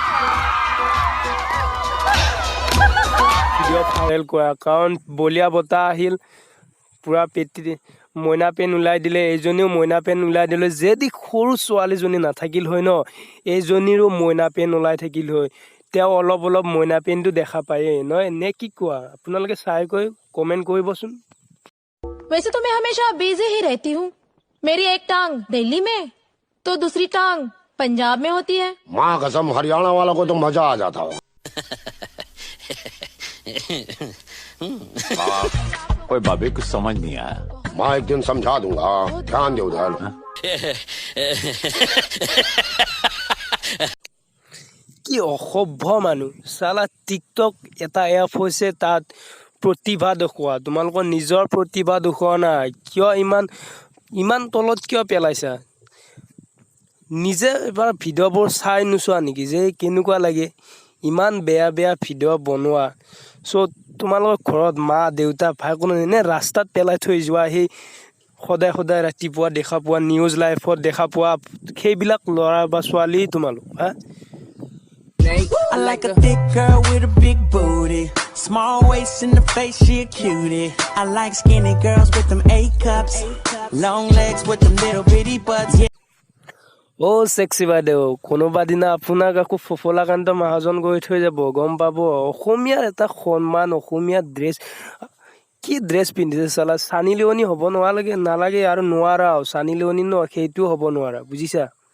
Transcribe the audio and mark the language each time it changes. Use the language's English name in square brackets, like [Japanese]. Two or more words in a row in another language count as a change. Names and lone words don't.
[Assamese] ভিডিঅ' ভাইৰেল কৰা কাৰণ বলীয়া বতাহ আহিল, পুৰা পেটি মইনা পেন ওলাই দিলে, এইজনীও মইনা পেন ওলাই দিলে। যদি সৰু ছোৱালীজনী নাথাকিল হয় ন, এইজনীৰো মইনা পেন ওলাই থাকিল হয়। তেওঁ অলপ মইনা পেনটো দেখা পায়েই নহয় নে কি কোৱা? আপোনালোকে চাই কৈ কমেণ্ট কৰিবচোন। [Hindi] वैसे तो मैं हमेशा बिजी ही रहती हूँ। मेरी एक टांग दिल्ली में तो दूसरी टांग पंजाब में होती है। माँ कसम हरियाणा वालों को तो मजा आ जाता हो। कोई बाबे कुछ समझ नहीं आया। मैं एक दिन समझा दूंगा, ध्यान दे उधर। [Assamese] কি অসভ্য মানুহ চালা। টিকটক এটা এপ হৈছে, তাত প্ৰতিভা দেখুওৱা। তোমালোকৰ নিজৰ প্ৰতিভা দেখুওৱা নাই কিয়? ইমান তলত কিয় পেলাইছা? নিজে এবাৰ ভিডিঅ'বোৰ চাই নোচোৱা নেকি যে কেনেকুৱা লাগে? ইমান বেয়া ভিডিঅ' বনোৱা। তোমালোকৰ ঘৰত মা দেউতা ভাই কোনো এনে ৰাস্তাত পেলাই থৈ যোৱা, সেই সদায় ৰাতিপুৱা দেখা পোৱা [English] news liveত [Assamese] দেখা পোৱা সেইবিলাক ল'ৰা বা ছোৱালী তোমালোক হা? [English] I like a thick girl with a big booty, small waist in the face, she a cutie. I like skinny girls with them A cups, long legs with them little bitty butts. [Assamese] চেক্সি বাইদেউ, কোনোবা দিনা আপোনাক আকৌ ফফলাকান্ত মহাজন গৈ থৈ যাব, গম পাব। অসমীয়াৰ এটা সন্মান, অসমীয়া ড্ৰেছ, কি ড্ৰেছ পিন্ধিছে চালা। চানি লিয়নি হ'ব নালাগে আৰু নোৱাৰাও। চানি লিয়নি ন সেইটোও হ'ব নোৱাৰা, বুজিছা?